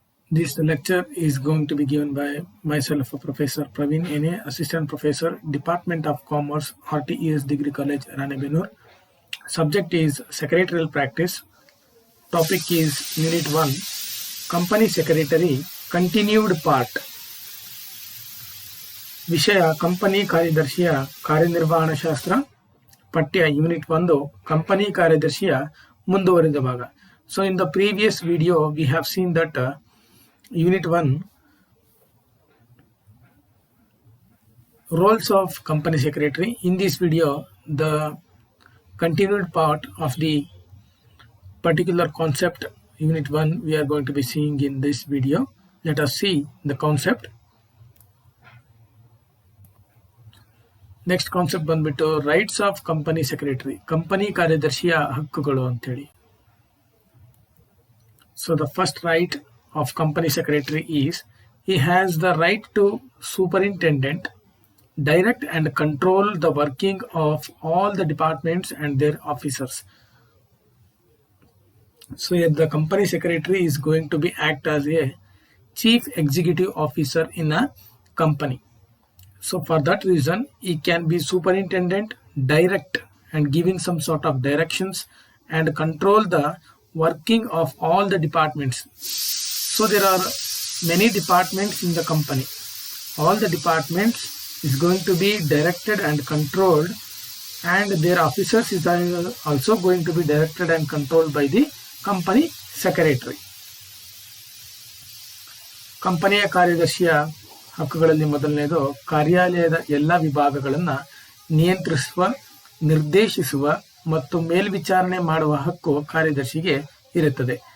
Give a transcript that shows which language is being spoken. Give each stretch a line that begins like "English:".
English: This lecture is going to be given by myself, Professor Praveen N.A., Assistant Professor, Department of Commerce, RTES Degree College, Ranebenur. Subject is Secretarial Practice. Topic is Unit 1, Company Secretary, Continued Part.
Kannada: ವಿಷಯ company ಕಾರ್ಯದರ್ಶಿಯ ಕಾರ್ಯನಿರ್ವಹಣಾ ಶಾಸ್ತ್ರ. ಪಠ್ಯ unit 1 company ಕಾರ್ಯದರ್ಶಿಯ ಮುಂದುವರಿದ ಭಾಗ.
English: So in the previous video we have seen that unit 1 roles of company secretary. In this video the continued part of the particular concept unit 1 we are going to be seeing in this video. Let us see the concept. Next concept
Kannada: ಬಂದ್ಬಿಟ್ಟು rights of company secretary, company ಕಾರ್ಯದರ್ಶಿಯ ಹಕ್ಕುಗಳು ಅಂತೇಳಿ.
English: So the first right of company secretary is he has the right to superintendent, direct and control the working of all the departments and their officers. So here the company secretary is going to be act as a chief executive officer in a company. So for that reason, he can be superintendent, direct and giving some sort of directions and control the working of all the departments. So there are many departments in the company. All the departments is going to be directed and controlled, and their officers is also going to be directed and controlled by the company secretary.
Kannada: ಕಂಪನಿಯ ಕಾರ್ಯದರ್ಶಿಯ ಹಕ್ಕುಗಳಲ್ಲಿ ಮೊದಲನೇದು ಕಾರ್ಯಾಲಯದ ಎಲ್ಲ ವಿಭಾಗಗಳನ್ನು ನಿಯಂತ್ರಿಸುವ, ನಿರ್ದೇಶಿಸುವ ಮತ್ತು ಮೇಲ್ವಿಚಾರಣೆ ಮಾಡುವ ಹಕ್ಕು ಕಾರ್ಯದರ್ಶಿಗೆ ಇರುತ್ತದೆ.